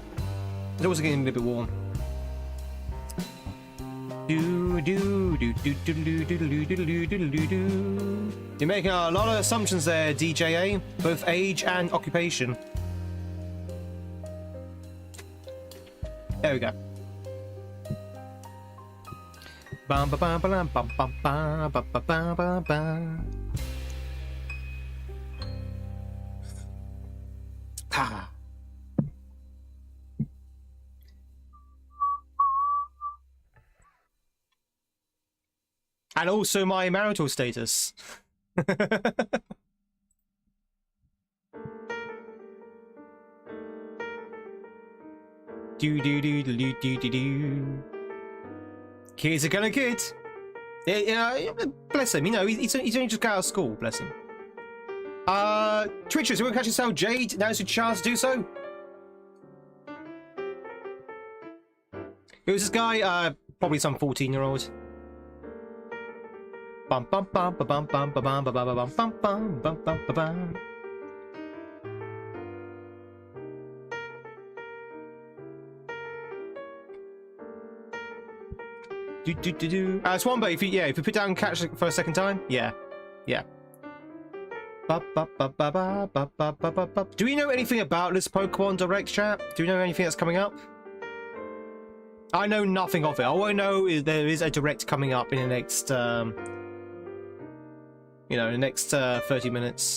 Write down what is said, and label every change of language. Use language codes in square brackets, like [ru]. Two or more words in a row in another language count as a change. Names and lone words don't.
[en] It's also getting a little bit warm. You're making a lot of assumptions there, DJA, both age and occupation. There we go. Bam ba bam bam bam bam bam bam bam bam bam. Ha. And also my marital status. Kids are gonna kid. Yeah, bless him. You know, he's only just got out of school. Bless him. Twitchers, you want to catch yourself, Jade? Now's your chance to do so. Who's this guy? Probably some 14-year-old. Bum bum bum bum bum bum bum bum bum bum bum bum bum bum bum. Swamba, if you put down catch for a second time, yeah. Do we know anything about this Pokemon Direct chat? Do we know anything that's coming up? I know nothing of it. All I know is there is a Direct coming up in the next, the next 30 minutes.